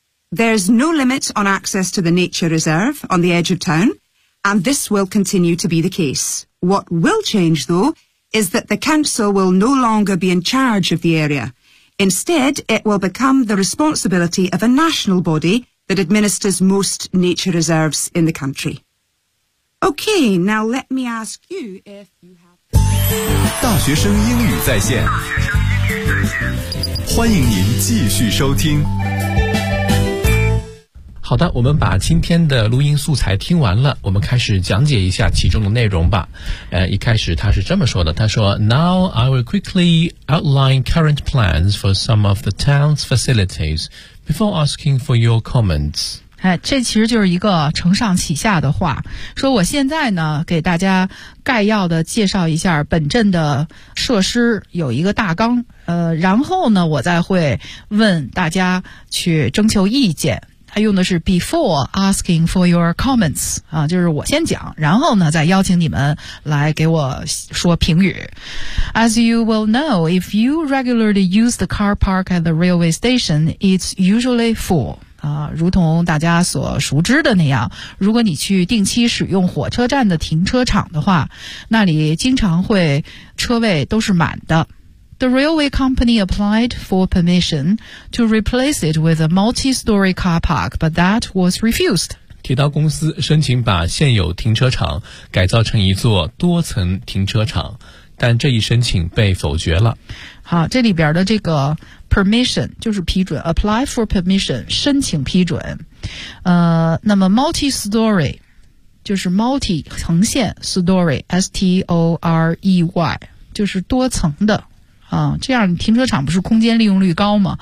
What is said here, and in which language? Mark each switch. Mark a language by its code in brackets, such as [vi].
[en] There's no limit on access to the nature reserve on the edge of town, and this will continue to be the case. What will change, though,is that the council will no longer be in charge of the area. Instead, it will become the responsibility of a national body that administers most nature reserves in the country. Okay, now let me ask you if you have... [zh] 大学生英语在线，欢迎您继续收听。好的，我们把今天的录音素材听完了，我们开始讲解一下其中的内容吧。一开始他是这么说的，他说 [en] Now I will quickly outline current plans for some of the town's facilities before asking for your comments. [zh] 这其实就是一个承上启下的话，说我现在呢给大家概要的介绍一下本镇的设施有一个大纲，然后呢我再会问大家去征求意见。他用的是 [en] before asking for your comments [zh] 啊，就是我先讲，然后呢再邀请你们来给我说评语。 [en] As you will know, if you regularly use the car park at the railway station, it's usually full [zh] 啊，如同大家所熟知的那样，如果你去定期使用火车站的停车场的话，那里经常会车位都是满的。 [en] The railway company applied for permission to replace it with a multi-story car park, but that was refused. [zh] 铁道公司申请把现有停车场改造成一座多层停车场，但这一申请被否决了。好，这里边的这个 permission 就是批准 [en] apply for permission [zh] 申请批准。那么 multi-story 就是 multi 横线 story S-T-O-R-E-Y 就是多层的啊，这样停车场不是空间利用率高吗？